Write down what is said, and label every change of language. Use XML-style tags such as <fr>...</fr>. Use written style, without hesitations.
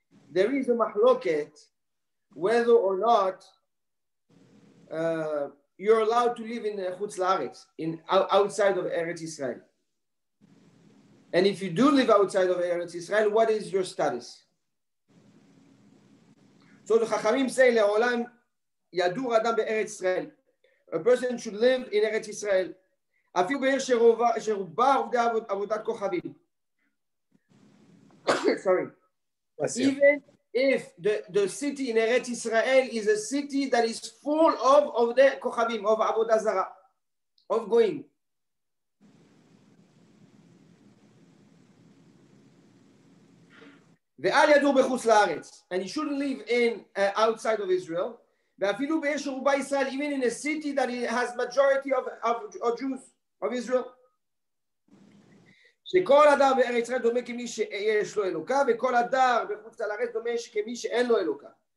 <en>There is a mahloket whether or not you're allowed to live in Chutz La'aretz, outside of Eretz Israel. And if you do live outside of Eretz Israel, what is your status? So the Chachamim say,</en> <he>Le'olam yadur adam be'Eretz Israel.</he> <en>A person should live in Eretz Israel.</en> <he>אפילו בעיר שרובה עובדי עבודת כוכבים.</he> <en>Sorry. Even if the city in Eretz Israel is a city that is full of the כוכבים, of עבודה זרה, of going.</en> <he>ואל ידור בחוץ לארץ.</he> <en>And he shouldn't live in outside of Israel.</en> <he>ואפילו בעיר שרובה ישראל,</he> <en>even in a city that has majority of Jews. Of Israel.</en> <he>שכל הדר בארץ ישראל דומה כמי שיש לו אלוקה, וכל הדר בחוץ לארץ דומה כמי שאין לו אלוקה.</he>